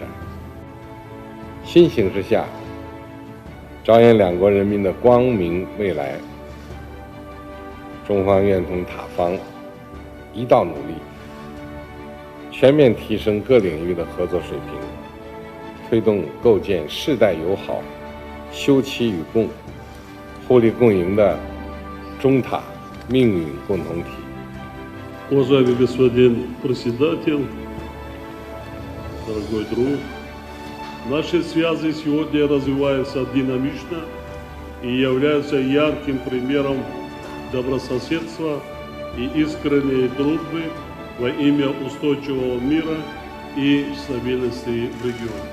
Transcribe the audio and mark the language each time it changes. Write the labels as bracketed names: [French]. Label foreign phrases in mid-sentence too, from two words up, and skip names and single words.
[Chinese] 新形势下，着眼两国人民的光明未来，中方愿同塔方一道努力，全面提升各领域的合作水平，推动构建世代友好、休戚与共、互利共赢的中塔命运共同体。 [Russian] Уважаемый господин председатель, дорогой друг, наши связи сегодня развиваются динамично и являются ярким примером добрососедства и искренней дружбы во имя устойчивого мира и стабильности в регионе.